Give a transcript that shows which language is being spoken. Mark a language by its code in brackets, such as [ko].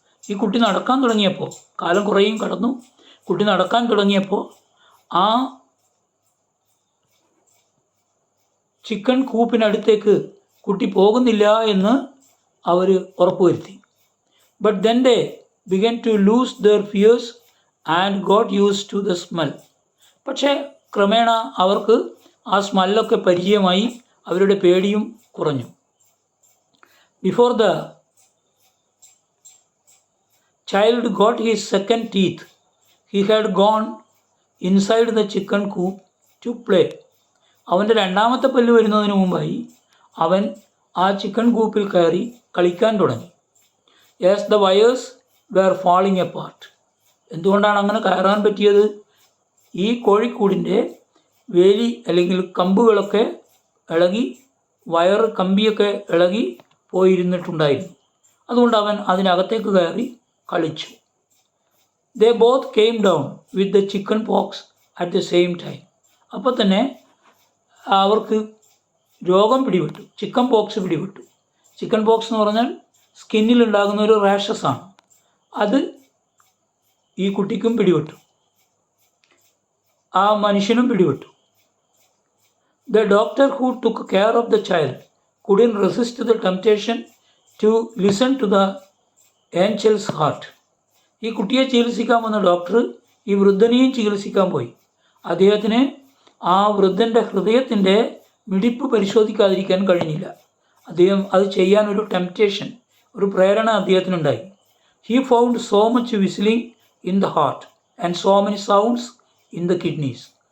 [ml] ഈ കുട്ടി നടക്കാൻ തുടങ്ങിയപ്പോൾ, കാലം കുറേയും കടന്നു, കുട്ടി നടക്കാൻ തുടങ്ങിയപ്പോൾ ആ ചിക്കൻ കൂപ്പിനടുത്തേക്ക് കുട്ടി പോകുന്നില്ല എന്ന് അവർ ഉറപ്പുവരുത്തി. [en] But then they began to lose their fears and got used to the smell. [ml] പക്ഷേ ക്രമേണ അവർക്ക് ആ സ്മെല്ലൊക്കെ പരിചയമായി, അവരുടെ പേടിയും കുറഞ്ഞു. [en] Before the child got his second teeth, he had gone inside the chicken coop to play. [ml] അവൻ്റെ രണ്ടാമത്തെ പല്ല് വരുന്നതിന് മുമ്പായി അവൻ ആ ചിക്കൻ കൂപ്പിൽ കയറി കളിക്കാൻ തുടങ്ങി. [en] As the wires were falling apart. [ml] എന്തുകൊണ്ടാണ് അങ്ങനെ കയറാൻ പറ്റിയത്? ഈ കോഴിക്കൂടിൻ്റെ വേലി അല്ലെങ്കിൽ കമ്പുകളൊക്കെ ഇളകി, കമ്പിയൊക്കെ ഇളകി പോയിരുന്നിട്ടുണ്ടായിരുന്നു. അതുകൊണ്ട് അവൻ അതിനകത്തേക്ക് കയറി കളിച്ചു. [en] They both came down with the chicken pox at the same time. [ml] അപ്പോൾ തന്നെ അവർക്ക് രോഗം പിടിപെട്ടു, ചിക്കൻ പോക്സ് പിടിപെട്ടു. ചിക്കൻ പോക്സ് എന്ന് പറഞ്ഞാൽ സ്കിന്നിലുണ്ടാകുന്ന ഒരു റാഷസ് ആണ്. അത് ഈ കുട്ടിക്കും പിടിപെട്ടു, ആ മനുഷ്യനും പിടിപെട്ടു. [en] The doctor who took care of the child couldn't resist the temptation to listen to the angel's heart. [ml] ഈ കുട്ടിയെ ചികിത്സിക്കാൻ വന്ന ഡോക്ടർ ഈ വൃദ്ധനെയും ചികിത്സിക്കാൻ പോയി. അദ്ദേഹത്തിന് ആ വൃദ്ധൻ്റെ ഹൃദയത്തിൻ്റെ മിടിപ്പ് പരിശോധിക്കാതിരിക്കാൻ കഴിഞ്ഞില്ല. അദ്ദേഹം അത് ചെയ്യാൻ ഒരു ടെംപ്റ്റേഷൻ, ഒരു പ്രേരണ അദ്ദേഹത്തിനുണ്ടായി. [en] He found so much whistling in the heart and so many sounds in the kidneys.